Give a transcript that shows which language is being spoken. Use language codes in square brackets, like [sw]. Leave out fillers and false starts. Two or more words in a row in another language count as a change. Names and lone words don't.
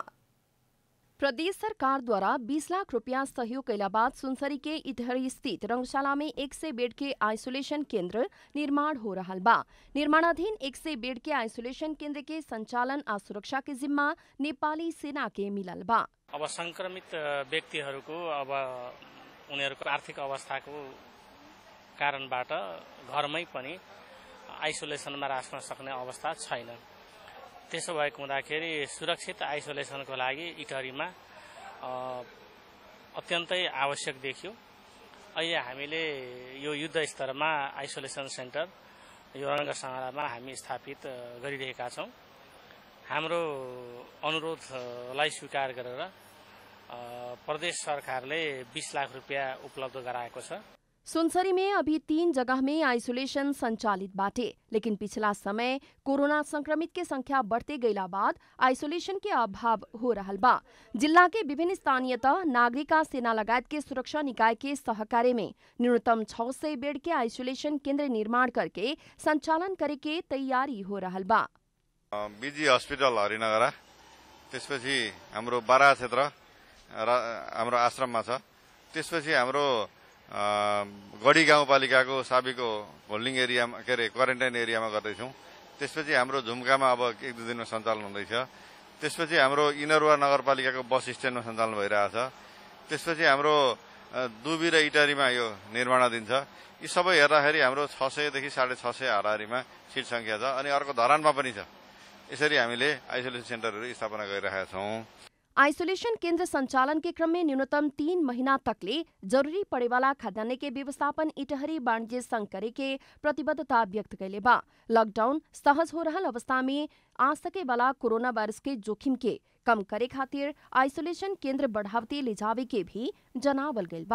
[bho] प्रदेश सरकार द्वारा 20 लाख रुपया सहयोग कैला बाद सुनसरी के इटहरी स्थित रंगशाला में 100 बेड के आइसोलेशन केंद्र निर्माण हो रहा बा। निर्माणाधीन 100 बेड के आइसोलेशन केंद्र के संचालन आ सुरक्षा के जिम्मा नेपाली सेना के मिलल बा। [ne] अब संक्रमित व्यक्तिहरूको अब उनीहरूको आर्थिक अवस्थाको कारणबाट घरमै पनि आइसोलेसनमा राख्न सक्ने अवस्था छैन। त्यसो भएको हुँदाखेरि सुरक्षित आइसोलेसनको लागि इटहरीमा अत्यन्तै आवश्यक देखियो। अहिले हामीले यो युद्ध स्तरमा आइसोलेसन सेन्टर यो रंगशालामा हामी स्थापित गरिरहेका छौं। हाम्रो अनुरोधलाई स्वीकार गरेर प्रदेश सरकारले 20 लाख रुपैयाँ उपलब्ध गराएको छ। [bho] सुनसरी में अभी 3 जगह में आइसोलेशन संचालित बाटे, लेकिन पिछला समय कोरोना संक्रमित के संख्या बढ़ते गईला बाद आइसोलेशन के अभाव हो रहल बा। जिला के विभिन्न स्थानीयतः नागरिक सेना लगायत के सुरक्षा निकाय के सहकार्य में न्यूनतम 600 बेड के आइसोलेशन केंद्र निर्माण करके संचालन करे के तैयारी हो रहल बा। [ne] बीजी हस्पिटल हरिनगरा, त्यसपछि हाम्रो बारा क्षेत्र हाम्रो आश्रममा छ, त्यसपछि हाम्रो गडी गाउँपालिकाको साबीको होल्डिङ एरियामा के अरे क्वारेन्टाइन एरियामा गर्दैछौँ। त्यसपछि हाम्रो झुम्कामा अब 1-2 दिनमा सञ्चालन हुँदैछ। त्यसपछि हाम्रो इनरवा नगरपालिकाको बस स्ट्यान्डमा सञ्चालन भइरहेछ। त्यसपछि हाम्रो दुबी र इटारीमा यो निर्माणाधीन छ। यी सबै हेर्दाखेरि हाम्रो 600 देखि 650 हाराहारीमा सिट संख्या छ। अनि अर्को धरानमा पनि छ। यसरी हामीले आइसोलेसन सेन्टरहरू स्थापना गरिरहेका छौँ। [bho] आइसोलेशन केन्द्र संचालन के क्रम में न्यूनतम 3 महीना तकले जरूरी पड़े वाला खाद्यान्न के व्यवस्थापन इटहरी वाणिज्य संघ करे के प्रतिबद्धता व्यक्त कैले बा। लॉकडाउन सहज हो रहल अवस्था में आ सके वाला कोरोना वायरस के जोखिम के कम करे खातिर आइसोलेशन केन्द्र बढ़ावती ले जावे के भी जनावल गइल बा।